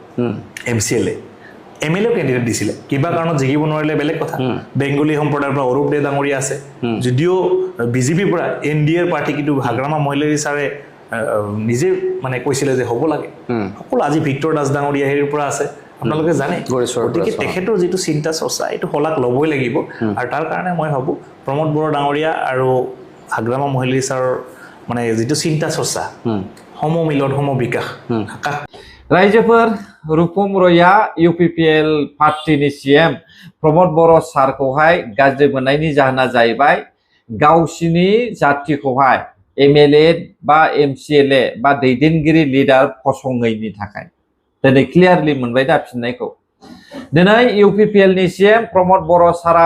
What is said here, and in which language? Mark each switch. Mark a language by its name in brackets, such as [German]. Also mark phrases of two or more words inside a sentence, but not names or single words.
[Assamese] MCLA MLA ক্যান্ডিডেট দিছিলে কিবা কাৰণত জিকিব নোৱাৰিলে বেলেগ কথা বেংগলী সম্প্ৰদায়ৰ পৰা অৰূপ দে ডাঙৰীয়া আছে যদিও বিজেপিৰ পৰা NDAৰ পাৰ্টি কিন্তু হাগ্ৰামা মহিলাৰী ছাৰে নিজে মানে কৈছিলে যে হ'ব লাগে সকলো আজি ভিক্টৰ দাস ডাঙৰীয়া হেৰিৰ পৰা আছে আপোনালোকে জানে গতিকে তেখেতৰ যেটো চিন্তা চৰ্চা এইটো হলাক ল'বই লাগিব আৰু তাৰ কাৰণে মই ভাবো প্ৰমোদ বড়ো ডাঙৰীয়া আৰু হাগ্ৰামা মহিলাৰী ছাৰৰ মানে যেটো চিন্তা চৰ্চা সমমিলন সমবিকাশ [Bodo] रायजोफोर रुपम रयआ UPPL पार्टीनि CM प्रमोद बड़ो सारखौहाय गाज्रि मोननायनि जाहोना जाहैबाय गावसिनि जातिखौहाय MLA बा MCLA बा दैदेनगिरि लिडार फसङैनि थाखाय दिनै क्लियारलि मोनबाय दा फिननायखौ दिनै UPPL नि CM प्रमोद बड़ो सारा